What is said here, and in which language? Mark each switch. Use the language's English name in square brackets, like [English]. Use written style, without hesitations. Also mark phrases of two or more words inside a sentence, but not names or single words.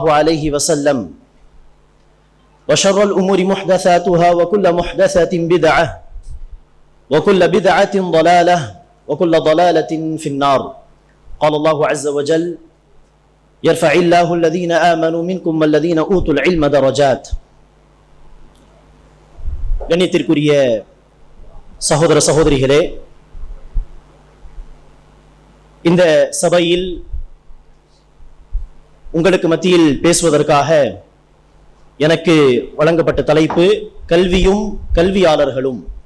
[Arabic] عليه وسلم وشر الأمور محدثاتها وكل محدثة بدعة وكل بدعة ضلالة وكل ضلالة في النار قال الله عز وجل يرفع الله الذين آمنوا منكم والذين أوتوا العلم درجات [Tamil] கண்ணியத்திற்குரிய சகோதர சகோதரிகளே, இந்த சபையில் உங்களுக்கு மத்தியில் பேசுவதற்காக எனக்கு வழங்கப்பட்ட தலைப்பு கல்வியும் கல்வியாளர்களும்.